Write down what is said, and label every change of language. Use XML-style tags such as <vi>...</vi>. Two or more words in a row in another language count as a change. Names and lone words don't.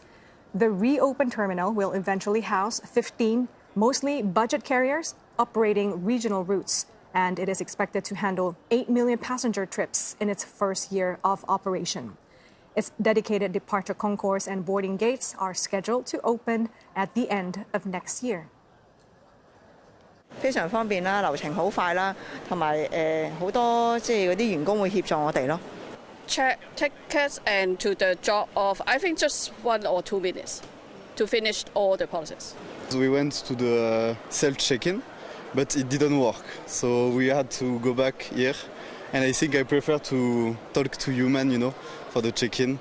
<en>The reopened terminal will eventually house 15 mostly budget carriers operating regional routes, and it is expected to handle 8 million passenger trips in its first year of operation. Its dedicated departure concourse and boarding gates are scheduled to open at the end of next year.</en> <yue>非常方便啦，流程好快啦，同埋好多嗰啲員工會協助我哋咯。</yue> <en>Check tickets and to the drop off, I think just 1 or 2 minutes to finish all the process. We went to the self-check-in, but it didn't work, so we had to go back here. And I think I prefer to talk to human, for the check-in.</en>